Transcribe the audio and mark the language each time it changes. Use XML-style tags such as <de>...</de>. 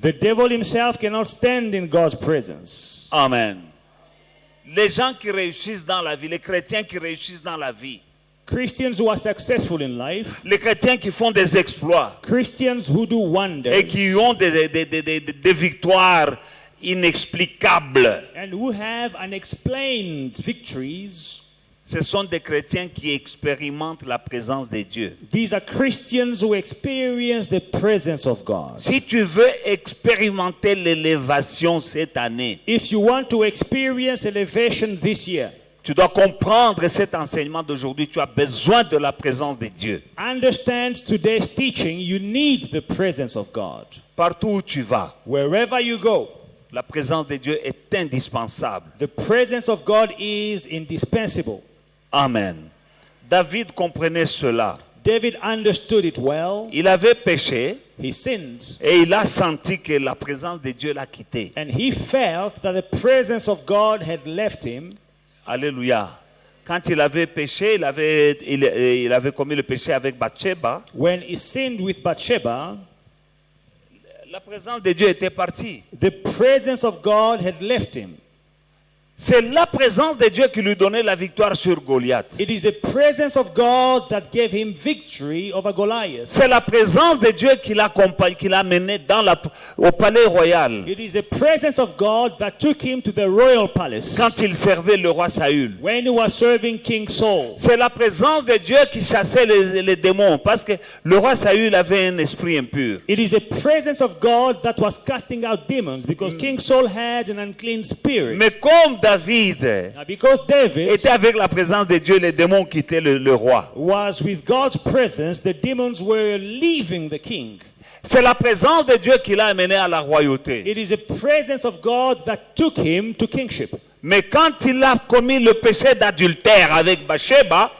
<en>The devil himself cannot stand in God's presence. Amen.</en> <fr>Les gens qui réussissent dans la vie, les chrétiens qui réussissent dans la vie,</fr> <en>Christians who are successful in life,</en> <fr>les chrétiens qui font des exploits</fr> <en>Christians who do wonders,</en> <fr>et qui ont des victoires inexplicables,</fr> <en>and who have unexplained victories,</en> <fr>Ce sont des chrétiens qui expérimentent la présence de Dieu.</fr> <en>These are Christians who experience the presence of God.</en> <fr>Si tu veux expérimenter l'élévation cette année,</fr> <en>If you want to experience elevation this year,</en> <fr>tu dois comprendre cet enseignement d'aujourd'hui. Tu as besoin de la présence de Dieu.</fr> <en>understand today's teaching. You need the presence of God.</en> <fr>Partout où tu vas,</fr> <en>Wherever you go,</en> <fr>la présence de Dieu est indispensable.</fr> <en>the presence of God is indispensable.</en> <fr>Amen. David comprenait cela.</fr> <en>David understood it well.</en> <fr>Il avait péché</fr> <en>He sinned,</en> <fr>et il a senti que la présence de Dieu l'a quitté.</fr> <en>and he felt that the presence of God had left him. Alléluia.</en> <fr>Quand il avait péché, il avait commis le péché avec Bathsheba.</fr> <en>When he sinned with Bathsheba,</en> <fr>La présence de Dieu était partie.</fr> <en>the presence of God had left him.</en> <fr>C'est la présence de Dieu qui lui donnait la victoire sur Goliath.</fr> <en>It is the presence of God that gave him victory over Goliath.</en> <fr>C'est la présence de Dieu qui l'a mené au palais royal</fr> <en>It is the presence of God that took him to the royal palace</en> <fr>quand il servait le roi Saül.</fr> <en>when he was serving King Saul.</en> <fr>C'est la présence de Dieu qui chassait les démons parce que le roi Saül avait un esprit impur.</fr> <en>It is the presence of God that was casting out demons because King Saul had an unclean spirit.</en> <fr>Mais comme David</fr> <en>Now, because David</en> <fr>était avec la présence de Dieu, les démons quittaient le roi.</fr> <en>was with God's presence, the demons were leaving the king.</en> <fr>C'est la présence de Dieu qui l'a amené à la royauté.</fr> <en>It is the presence of God that took him to kingship.</en> <fr>Mais quand il a commis le péché d'adultère avec Bathsheba,</fr>